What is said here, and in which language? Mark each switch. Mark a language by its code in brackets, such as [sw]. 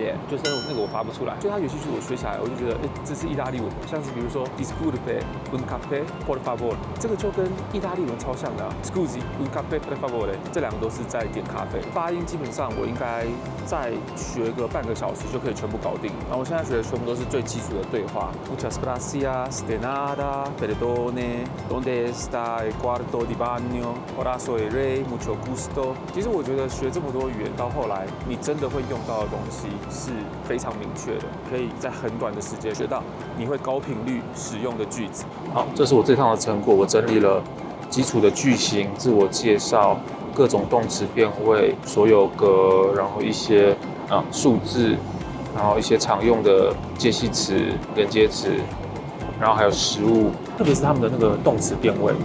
[zh] 就是那个我发不出来，所以它有些句我学起来，我就觉得，这是意大利文，像是比如说 [es] disculpe un caffè por favor， [zh] 这个就跟意大利文超像的啊 ， [it] scusi un caffè per favore， [zh] 这2个都是在点咖啡。发音基本上我应该再学个半个小时就可以全部搞定。然后我现在学的全部都是最基础的对话 ， [es] muchas gracias de nada, perdone, donde está el cuarto de baño, ahora soy rey, mucho gusto。 [zh] 其实我觉得学这么多语言到后来，你真的会用到的东西是非常明确的，可以在很短的时间学到你会高频率使用的句子。好，这是我这趟的成果，我整理了基础的句型、自我介绍、各种动词变位、所有格，然后一些数字，然后一些常用的介系词、连接词，然后还有食物，特别是他们的那个动词变位。